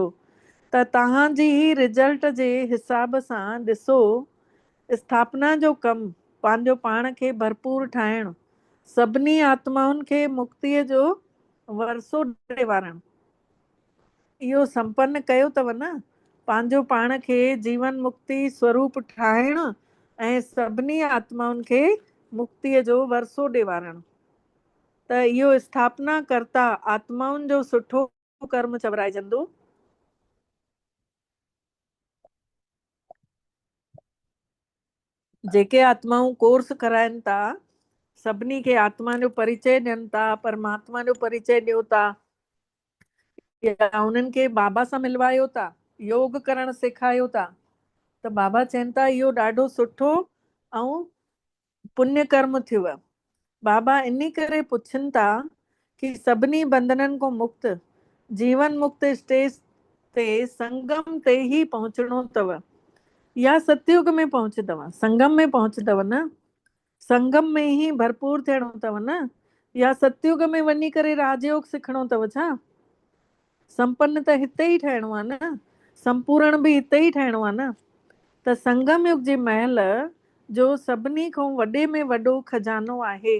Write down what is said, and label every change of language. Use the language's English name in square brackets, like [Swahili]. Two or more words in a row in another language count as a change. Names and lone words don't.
[Sindhi] त तव्हांजी ही रिजल्ट जे हिसाब सां ॾिसो, स्थापना जो कमु पंहिंजो पाण खे भरपूर ठाहिणु, सभिनी आत्माउनि खे मुक्तिअ जो वरसो ॾिवारणु, इहो संपन्न कयो अथव न। पंहिंजो पाण खे जीवन मुक्ति स्वरूप ठाहिणु ऐं सभिनी आत्माउनि खे मुक्तिअ जो वरसो ॾिवारणु। त इहो स्थापना कर्ता आत्माउनि जो सुठो कर्म चवराइजंदो। जेके आत्माऊं कोर्स कराइनि था, सभिनी खे आत्मा जो परिचय ॾियनि था, परमात्मा जो परिचय ॾियो था, या उन्हनि खे बाबा सां मिलवायो था, योग करणु सेखारियो था, त बाबा चवनि था इहो ॾाढो सुठो ऐं पुण्य कर्म थियुव। बाबा इन करे पुछनि था कि सभिनी बंधननि खां मुक्त जीवन मुक्त स्टेज ते संगम ते ही पहुचणो अथव, या सतयुग में पहुचंदव, संगम में पहुचंदव न, संगम में ही भरपूर थियणो अथव न, या सतयुग में वञी करे राजयोग सिखणो अथव छा? संपन्न त हिते ई ठहिणो आहे न, संपूर्ण बि हिते ई ठहिणो आहे न। त संगम युग जे महल जो सभिनी खां वॾे में वॾो खजानो आहे।